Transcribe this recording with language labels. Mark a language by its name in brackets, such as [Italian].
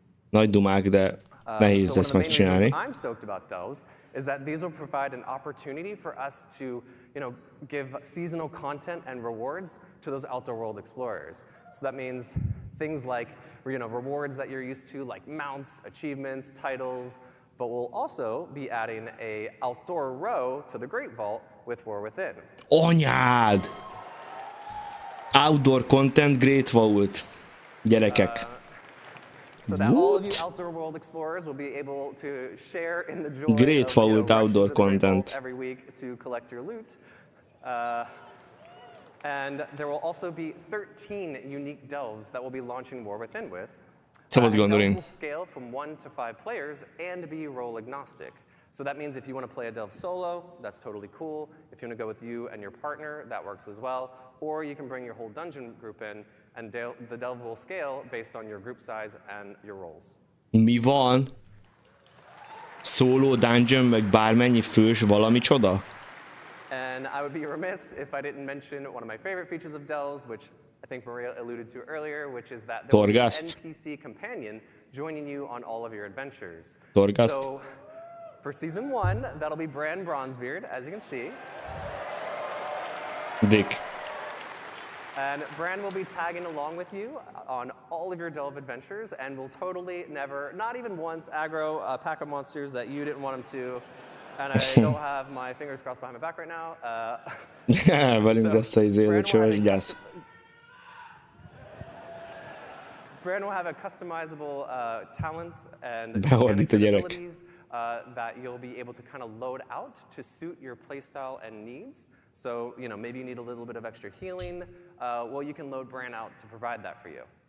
[Hungarian] Nagy dumák, de nehéz ezt megcsinálni. [English] Is that these will provide an opportunity for us to, give seasonal content and rewards to those outdoor world explorers. So that means things like, rewards that you're used to, like mounts, achievements, titles, but we'll also be adding a outdoor row to the Great Vault with War Within. [Hungarian] Anyád! [English] Outdoor content, Great Vault. [Hungarian] Gyerekek. [English] So that all of you outdoor world explorers will be able to share in the joy Great Vault outdoor content every week to collect your loot. And there will also be 13 unique delves that we'll be launching War Within with. Delves will scale from 1 to 5 players and be role agnostic. So that means if you want to play a delve solo, that's totally cool. If you want to go with you and your partner, that works as well. Or you can bring your whole dungeon group in, and the delve will scale based on your group size and your roles. [Hungarian] Mi van? Solo dungeon, meg bármennyi fős valami csoda? [English] And I would be remiss if I didn't mention one of my favorite features of delves, which I think Maria alluded to earlier, which is that there will be an NPC companion joining you on all of your adventures. So for season 1, that'll be Bran Bronzebeard, as you can see. Dick. And Bran will be tagging along with you on all of your delve adventures, and will totally never, not even once, aggro a pack of monsters that you didn't want him to. And I don't have my fingers crossed behind my back right now. [Hungarian] Velünk lesz az élőcsöves gyász. [English] Bran will have a customizable talents and abilities that you'll be able to kind of load out to suit your playstyle and needs. So, maybe you need a little bit of extra healing. Well, you can load Bran out to provide that for you.